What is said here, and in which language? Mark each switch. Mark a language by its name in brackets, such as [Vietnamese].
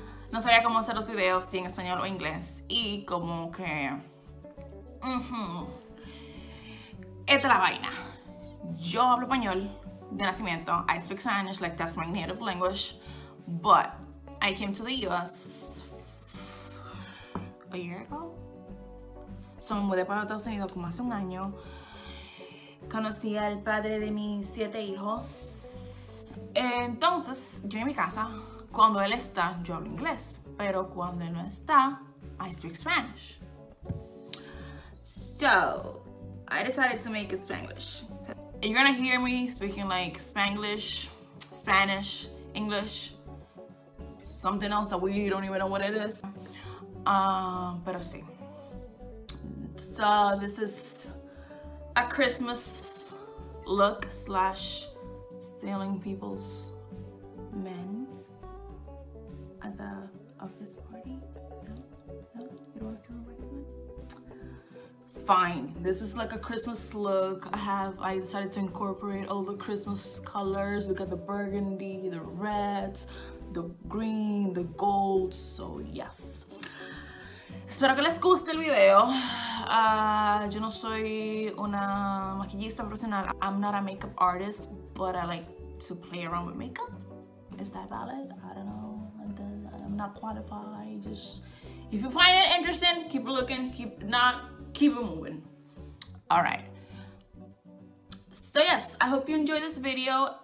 [Spanish] No sabía cómo hacer los videos si en español o inglés. Y como que... Esta es la vaina. Yo hablo español de nacimiento. [English] I speak Spanish, like that's my native language. But I came to the US a year ago. [Spanish] So me mudé para Estados Unidos como hace un año. Conocí al padre de mis 7 hijos. Entonces, yo en mi casa, cuando él está, yo hablo inglés. Pero cuando él no está, [English] I speak Spanish. So, I decided to make it Spanglish. You're gonna hear me speaking like Spanglish, Spanish, English, something else that we don't even know what it is. [Spanish] Pero sí. [English] So this is a Christmas look / stealing people's men at the office party. No? You don't want to steal my men? Fine. This is like a Christmas look. I decided to incorporate all the Christmas colors. We got the burgundy, the reds, the green, the gold. So yes. [Spanish] Espero que les guste el video. Yo no soy una maquillista profesional. [English] I'm not a makeup artist, but I like to play around with makeup. Is that valid? I don't know. I'm not qualified. Just if you find it interesting, keep looking. Keep it moving. All right. So yes, I hope you enjoyed this video.